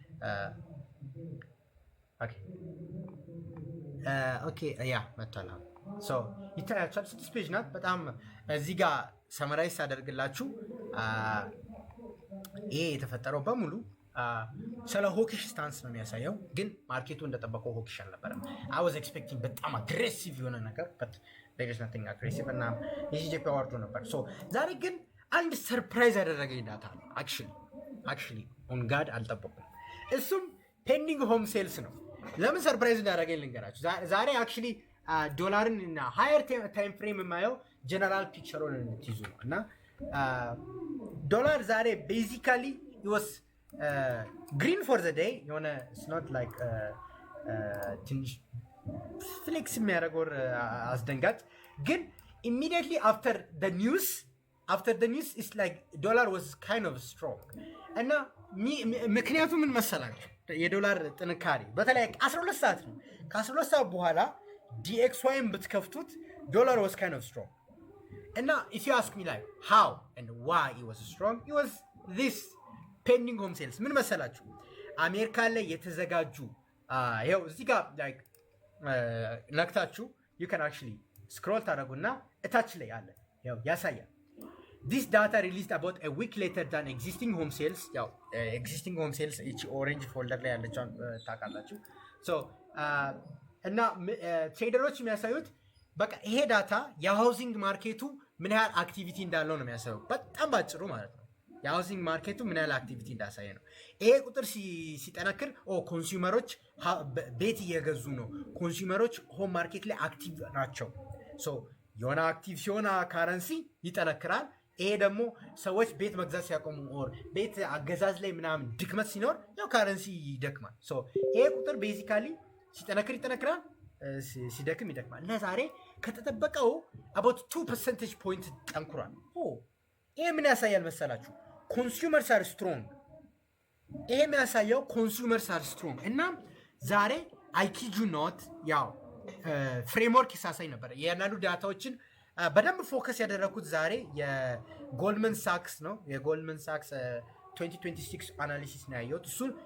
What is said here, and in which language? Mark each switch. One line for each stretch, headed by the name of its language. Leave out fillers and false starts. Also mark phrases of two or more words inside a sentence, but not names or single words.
Amharic: ኦኬ ያ መጥቷል። ይታያችኋል። 6 ፔጅ ናት። በጣም እዚህ ጋር ሰመራይዝ አደርግላችሁ ይሄ የተፈጠረው በሙሉ ስለ ሆኪሽ ስታንስ ነው የሚያሳየው። ግን ማርኬቱ እንደጠበቀው ሆኪሽ አልነበረም። አይ
English: was expecting
Amharic: በጣም አግሬሲቭ የሆነ ነገር በት
English: there is nothing aggressive
Amharic: እና የጂጂፒ አዋርዶ ነበር። ዛሬ ግን አንድ ሰርፕራይዝ ያደረገኝ ዳታ ነው።
English: actually on God
Amharic: አልጠበኩም። እሱም
English: pending home sales
Amharic: ነው። ለምን ሰርፕራይዝ እንዳደረገኝ ልንገራችሁ። ዛሬ አክቹሊ ዶላርን እና
English: higher time frame
Amharic: የማየው
English: general picture
Amharic: እንድትይዙ ነው። እና ዶላር ዛሬ
English: basically was green for the day
Amharic: የሆነ
English: it's not like
Amharic: ትንሽ ፍሌክስ የሚያደርገው አስደንጋጭ፣ ግን
English: immediately after the news it's like dollar was kind of strong
Amharic: እና ምክንያቱ ምን መሰላችሁ? የዶላር ጥንካሬ በተለይ 12 ሰዓት ነው። ከ12 ሰዓት በኋላ DXYን ብትከፍቱት ዶላር
English: was kind of strong
Amharic: እና
English: if you ask me like how and why it was strong, it was this pending home sales።
Amharic: ምን መሰላችሁ? አሜሪካ ላይ የተዘጋጁ ይኸው እዚህ ጋር ላይክ ነክታችሁ
English: you can actually scroll
Amharic: ታደርጉና እታች ላይ አለ ያው ያሳያል።
English: This data released about a week later than existing home sales።
Amharic: ያው
English: existing home sales
Amharic: እቺ ኦሬንጅ ፎልደር ላይ ያለችውን ታውቃላችሁ። እና ትሬደሮች የሚያሳዩት በቃ ይሄ ዳታ የሃውሲንግ ማርኬቱ ምን ያህል አክቲቪቲ እንዳለው ነው የሚያሳየው። በጣም ባጭሩ ማለት ነው የሃውሲንግ ማርኬቱ ምን ያህል አክቲቪቲ እንዳሳየ ነው። ይሄ ቁጥር ሲጠነክር ኮንሱመሮች ቤት እየገዙ ነው፣ ኮንሱመሮች
English: home market
Amharic: ላይ አክቲቭ ናቸው። የሆነ አክቲቭ ሲሆን ካረንሲ ይጠነክራል፣ ይሄ ደግሞ ሰዎች ቤት መግዛት ሲያቆሙ ኦር ቤት አገዛዝ ላይ ምናምን ድክመት ሲኖር ያው ካረንሲ ይደክማል። ሶ ይሄ ቁጥር ቤዚካሊ ሲጠነክር ይጠነክራል፣ ሲደክም ይደክማል። ለዛሬ ከተጠበቀው
English: about 2 percentage point
Amharic: ጠንክሯል። ይሄ ምን ያሳያል መሰላችሁ?
English: consumers are strong።
Amharic: ይሄ የሚያሳየው
English: consumers are strong
Amharic: እና ዛሬ አይኪጁ ኖት ያው ፍሬምወርክ ይሳሳይ ነበር። የአንዳንዱ ዳታዎችን በደንብ ፎከስ ያደረኩት ዛሬ የጎልድመን ሳክስ ነው። የጎልድመን ሳክስ 2026 አናሊሲስ ነው ያየሁት። እሱን